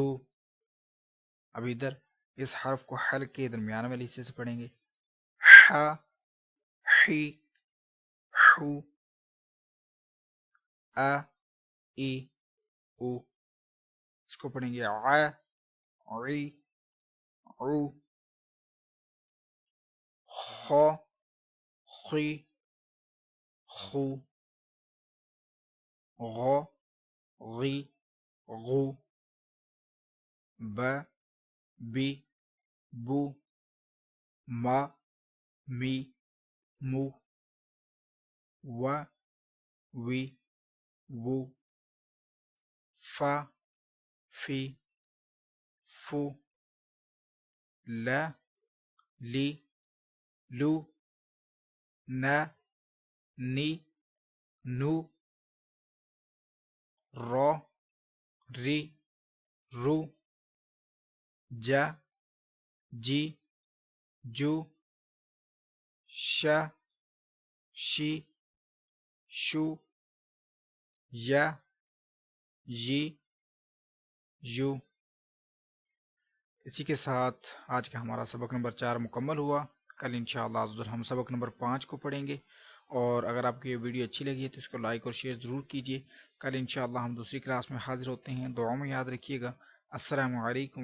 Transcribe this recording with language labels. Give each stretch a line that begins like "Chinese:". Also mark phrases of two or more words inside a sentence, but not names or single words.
Urdu: اب ادھر اس حرف کو حلق کے درمیان والے حصے سے پڑھیں گے، ہا، ہی، ہو، آ، ای، او۔ اس کو پڑھیں گے ع، عی، عو، خ، خی، خو، غ، غی، غو۔ ب بی بو ما می مو و وی وو ف فی فو ل لی لو ن نی نو ر ری رو ج جی جو ش شی شو ی یی یو۔ اسی کے ساتھ آج کا ہمارا سبق نمبر 4 مکمل ہوا۔ کل انشاءاللہ عزوجل ہم سبق نمبر 5 کو پڑھیں گے، اور اگر آپ کو یہ ویڈیو اچھی لگی ہے تو اس کو لائک اور شیئر ضرور کیجیے۔ کل انشاءاللہ ہم دوسری کلاس میں حاضر ہوتے ہیں، دعاؤں میں یاد رکھیے گا۔